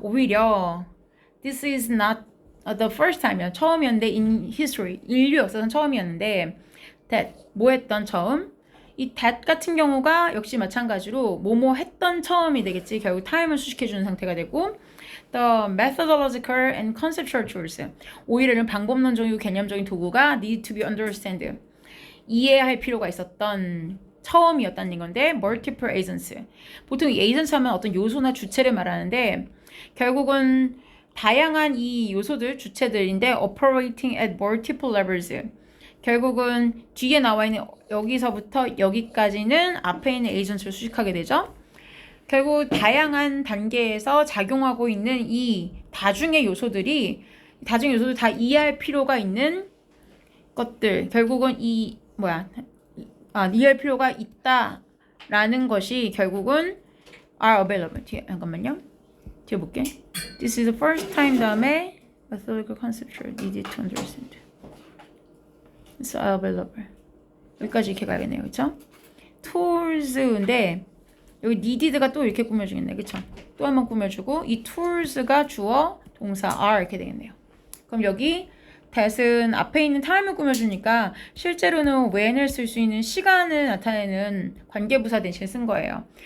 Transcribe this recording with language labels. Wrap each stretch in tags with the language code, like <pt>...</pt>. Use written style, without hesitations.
<en>오히려 this is not the first time이야. 처음이었는데 in history.</en> <ko>인류 역사상 처음이었는데 that 뭐 했던 처음? 이 that 같은 경우가 역시 마찬가지로 뭐뭐 했던 처음이 되겠지. 결국 타임을 수식해주는 상태가 되고 the methodological and conceptual tools. 오히려 방법론적이고 개념적인 도구가 need to be understood. 이해할 필요가 있었던 처음이었다는 건데 multiple agents. 보통 이 agents 하면 어떤 요소나 주체를 말하는데 결국은 다양한 이 요소들, 주체들인데 operating at multiple levels. 결국은 뒤에 나와 있는 여기서부터 여기까지는 앞에 있는 agents를 수식하게 되죠. 결국 다양한 단계에서 작용하고 있는 이 다중의 요소들 다 이해할 필요가 있는 것들. 결국은 이해할 필요가 있다라는 것이 결국은 are available. 잠깐만요. 뒤에 볼게.</ko> <en>This is the first time 다음에 methodical conceptual needed to understand. It's available.</en> <ko>여기까지 이렇게 가야겠네요. 그쵸? tools인데 여기 needed가 또 이렇게 꾸며주겠네. 그쵸? 또 한 번 꾸며주고 이 tools가 주어 동사 are 이렇게 되겠네요. 그럼 여기 that은 앞에 있는 time을 꾸며주니까 실제로는 when을 쓸 수 있는 시간을 나타내는 관계부사 대신 쓴 거예요.</ko>